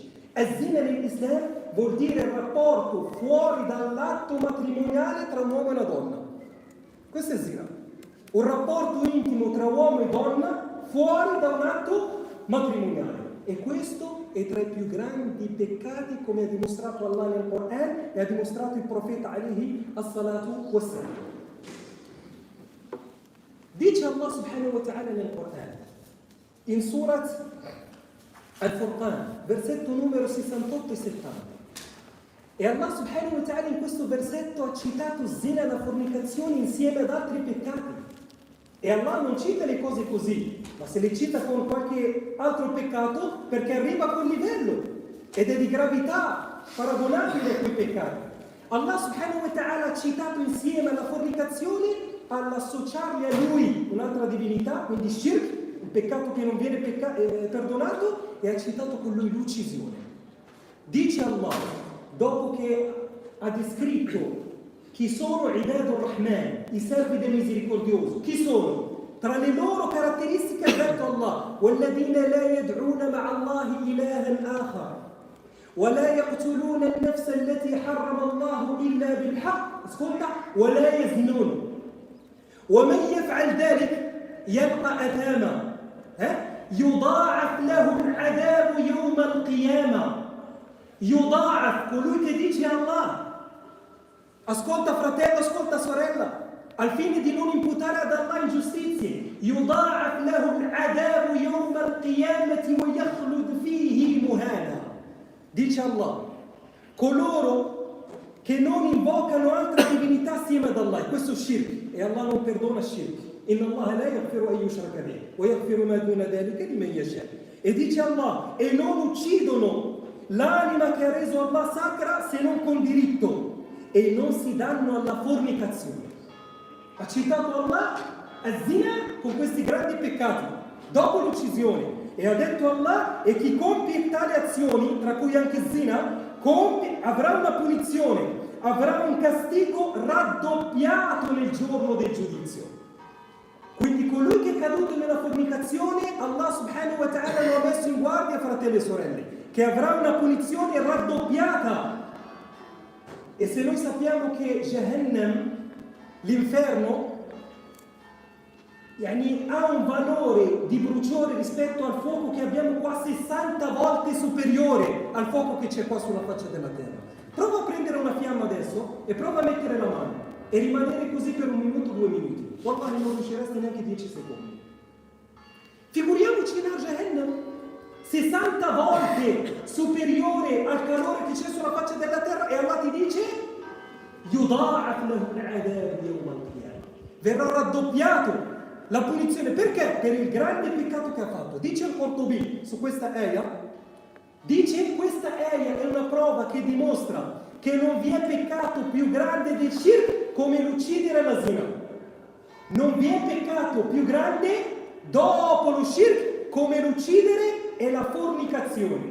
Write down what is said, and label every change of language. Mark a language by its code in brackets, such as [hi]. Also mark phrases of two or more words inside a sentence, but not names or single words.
[it] Zina nell'Islam vuol dire il rapporto fuori dall'atto matrimoniale tra un uomo e una donna. Questo è zina, un rapporto intimo tra uomo e donna fuori da un atto matrimoniale. E questo è tra i più grandi peccati, come ha dimostrato Allah nel Coran e ha dimostrato il profeta [ar] عليه الصلاة والسلام. [it] Dice Allah [ar] سبحانه وتعالى [it] nel Coran, in Surat Al-Furqan, versetto numero 68 e 70. E Allah [ar] سبحانه وتعالى [it] in questo versetto ha citato zina e la fornicazione insieme ad altri peccati. E Allah non cita le cose così, ma se le cita con qualche altro peccato perché arriva a quel livello ed è di gravità paragonabile a quei peccati. Allah [ar] سبحانه وتعالى [it] ha citato insieme alla fornicazione all'associargli a lui un'altra divinità, quindi shirk, il peccato che non viene perdonato, e ha citato con lui l'uccisione. Dice Allah, dopo che ha descritto chi sono [ar] عباد الرحمن, [it] i servi del misericordioso, chi sono? [ar] Tra le loro caratteristiche ha detto Allah, وَالَّذِينَ لَا يَدْعُونَ مَعَ اللَّهِ إِلَهًا آخَرَ وَلَا يَقْتُلُونَ النَّفْسَ الَّتِي حَرَّمَ اللَّهُ إِلَّا بِالْحَقِّ ascolta, وَلَا يَزْنُونَ ومن يفعل ذلك يلقى أثاما يضاعف له العذاب يوم القيامة. يضاعف, [it] colui che dice Allah, ascolta fratello, ascolta sorella, al fine di non imputare ad Allah ingiustizie, [ar] يضاعف له العذاب يوم القيامة ويخلد فيه مهانا. [it] Dice Allah, coloro che non invocano altra divinità assieme ad Allah, e questo è shirk, e Allah non perdona shirk. [ar] إن الله لا يغفر أن يشرك به ويغفر ما دون ذلك لمن يشاء. [it] E dice Allah, e non uccidono l'anima che ha reso Allah sacra se non con diritto, e non si danno alla fornicazione. Ha citato Allah az-zina con questi grandi peccati dopo l'uccisione, e ha detto Allah, e chi compie tali azioni, tra cui anche zina, avrà una punizione, avrà un castigo raddoppiato nel giorno del giudizio. Quindi colui che è caduto nella fornicazione, Allah [ar] سبحانه وتعالى [it] lo ha messo in guardia, fratelli e sorelle, che avrà una punizione raddoppiata. E se noi sappiamo che Jahannam, l'inferno, ha un valore di bruciore rispetto al fuoco che abbiamo qua 60 volte superiore al fuoco che c'è qua sulla faccia della terra. Prova a prendere una fiamma adesso e prova a mettere la mano e rimanere così per 1 minuto, 2 minuti. Wallahi non riusciresti neanche 10 secondi. Figuriamoci in Jahannam, 60 volte superiore al calore che c'è sulla faccia della terra, e Allah ti dice [ar] يُضَاعَفْ لَهُ الْعَذَابُ يَوْمَ الْقِيَامَةِ. [it] Verrà raddoppiato la punizione. Perché? Per il grande peccato che ha fatto. Dice il Qurtubi su questa ayah, dice questa ayah è una prova che dimostra che non vi è peccato più grande del shirk come l'uccidere la zina. Non vi è peccato più grande dopo lo shirk come l'uccidere e la fornicazione.